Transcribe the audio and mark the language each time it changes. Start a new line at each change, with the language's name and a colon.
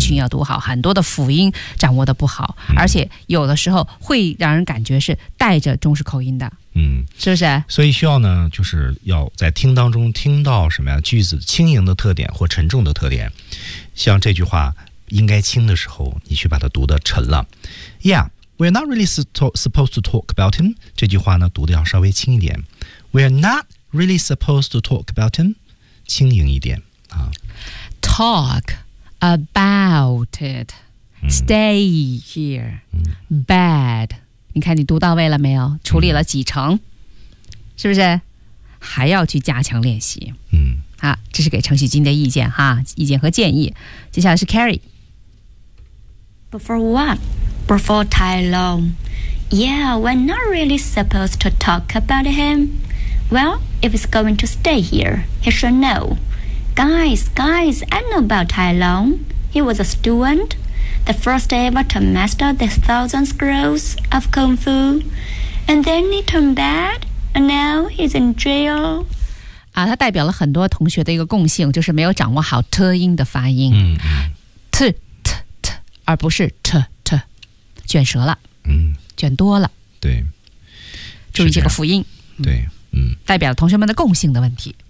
Chinese: TH 音要读好，很多的辅音掌握的不好，而且有的时候会让人感觉是带着中式口音的，嗯，是不是？所以需要呢，就是要在听当中听到什么呀，句子轻盈的特点或沉重的特点，像这句话应该轻的时候你去把它读得沉了。
English: Yeah, we're not really supposed to talk about him，
Chinese: 这句话呢读得要稍微轻一点，
English: We're not really supposed to talk about him，
Chinese: 轻盈一点啊。
English: Talk about it Stay here、
Chinese: 嗯、 Bad，你看你读到位了没有，处理了几成、嗯、是不是还要去加强练习，嗯，啊，这是给程喜君的意见哈，意见和建议。接下来是 Carrie。
English: Before what? Before Tai Long. Yeah, we're not really supposed to talk about him. Well, if he's going to stay here, he should know. Guys, I know about Tai Long. He was a studentThe first ever to master the thousand schools of Kung Fu. And then he turned bad, and now he's in jail.
Chinese: 啊，它代表了很多同学的一个共性，就是没有掌握好 t 音的发音。嗯。 t, 而不是 t, 卷舌了。嗯。卷多了。对。注意这个辅音。对。嗯。代表了同学们的共性的问题。